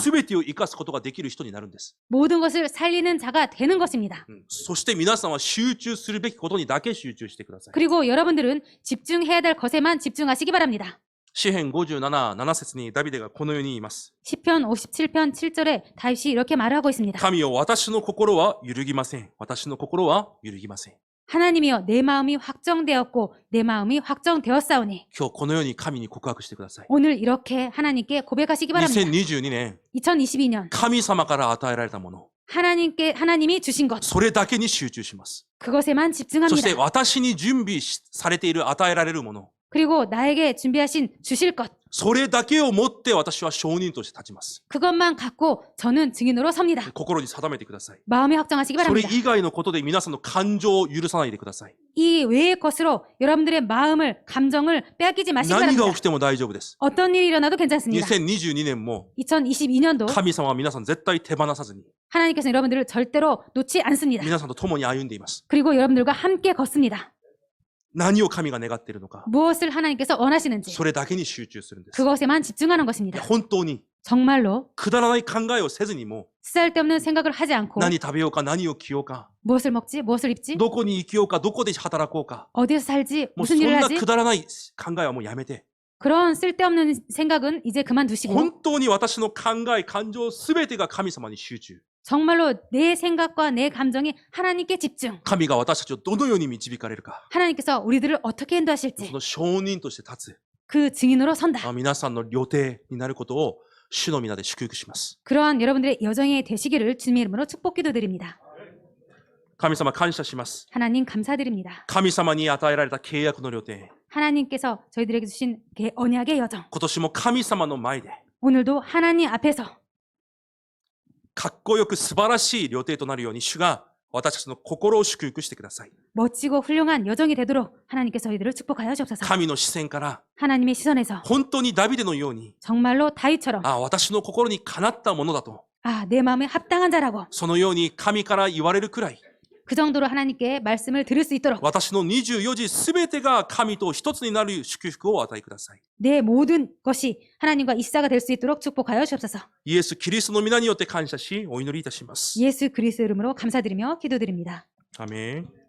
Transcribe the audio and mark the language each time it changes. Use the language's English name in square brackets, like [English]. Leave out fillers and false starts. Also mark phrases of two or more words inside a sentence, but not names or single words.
[Japanese] 全てを生かすことができる人になるんです。 [Korean] 모든 것을 살리는 자가 되는 것입니다. [Japanese] そして皆さんは集中するべきことにだけ集中してください。 [Korean] 그리고 여러분들은 집중해야 될 것에만 집중하시기 바랍니다. [Japanese] 詩編57、7節にダビデがこのように言います。 [Korean] 시편 57편 7절에 다윗이 이렇게 말하고 있습니다. [Japanese] 神よ、私の心は揺るぎません。私の心は揺るぎません。 [Korean] 하나님이여 내 마음이 확정되었고 내 마음이 확정되었사오니 [Japanese] 今日このように神に告白してください。 [Korean] 오늘 이렇게 하나님께 고백하시기 바랍니다. [Japanese] 2022年、 [Korean] 2022년 [Japanese] 神様から与えられたもの、 [Korean] 하나님이 주신 것 [Japanese] それだけに集中します。 [Korean] 그것에만 [Japanese] そして [Korean] 집중합니다. [Japanese] 私に準備されている与えられるもの、 [Korean] 그리고 나에게 준비하신 주실 것 [Japanese] それだけを持って私は証人として立ちます。 [Korean] 그것만 갖고 저는 증인으로 섭니다. [Japanese] 心に定めてください。 [Korean] 마음에 확정하시기 [Japanese] それ [Korean] 바랍니다. [Japanese] 以外のことで皆さんの感情を許さないでください。 [Korean] 이 외의 것으로 여러분들의 마음을 감정을 빼앗기지 마시기 [Japanese] 何が起 [Korean] 바랍니다. [Japanese] きても大丈夫です。 [Korean] 어떤 일이 일어나도 괜찮습니다. [Japanese] 2022 年も [Korean] 2022년도 [Japanese] 神様は皆さん絶対手放さずに [Korean] 하나님께서 여러분들을 절대로 놓지 않습니다. [Japanese] 皆さんと共に歩んでいます。 [Korean] 그리고 여러분들과 함께 걷습니다. [Japanese] 何を神が願っているのか、 [Korean] 무엇을 하나님께서 원하시는지 [Japanese] それだけに集中するんです。 [Korean] 그것에만 집중하는 [Japanese] いや [Korean] 것입니다. [Japanese] 本当に [Korean] 정말로 [Japanese] くだらない考えをせずにも [Korean] 쓸데없는 생각을 하지 않고 [Japanese] 何食べようか何を着ようか [Korean] 무엇을 먹지, 무엇을 입지, [Japanese] どこに生きようかどこで働こうか [Korean] 어디서 살지, [Japanese] もうそ [Korean] 무슨 [Japanese] ん [Korean] 일을 [Japanese] な [Korean] 하지 [Japanese] くだらない考えはもうやめて [Korean] 그런 쓸데없는 생각은 이제 그만두시고 [Japanese] 本当に私の考え感情すべてが神様に集中 [Korean] 정말로 내 생각과 내 감정이 하나님께 집중 [Japanese] 神が私たちをどのように導かれるか [Korean] 하나님께서 우리들을 어떻게 [Japanese] そ [Korean] 인도하실지 [Japanese] の証人として立つ [Korean] 그 증인으로 선다. [Japanese] 皆さんの予定になることを主の皆で祝福します。 [Korean] 그러한 여러분들의 여정이 되시기를 주님의 이름으로 축복 기도드립니다. [Japanese] 神様感謝します。 [Korean] 하나님 감사드립니다. [Japanese] 神様に与えられた契約の予定、 [Korean] 하나님께서 저희들에게 주신 언약의 여정 [Japanese] 今年も神様の前で [Korean] 오늘도 하나님 앞에서 [Japanese] かっこよく素晴らしい予定となるように主が私たちの心を祝福してください。 [Korean] 멋지고 훌륭한 여정이 되도록 하나님께서 저희들을 축복하여 주옵소서. [Japanese] 神の視線から [Korean] 하나님의 시선에서 [Japanese] 本当にダビデのように [Korean] 정말로 다윗처럼 [Japanese] 私の心にかなったものだと [Korean] 내 마음에 합당한 자라고 [Japanese] そのように神から言われるくらい [Korean] 그 정도로 하나님께 말씀을 들을 수 있도록 [Japanese] 私の24時すべてが神と一つになる祝福をお与えください。 [Korean] 내 모든 것이 하나님과 일사가 될 수 있도록 축복하여 주옵소서. [Japanese] イエス・キリストの皆によって感謝しお祈りいたします。 [Korean] 예수 그리스도 이름으로 감사드리며 기도드립니다. [Japanese] アメン。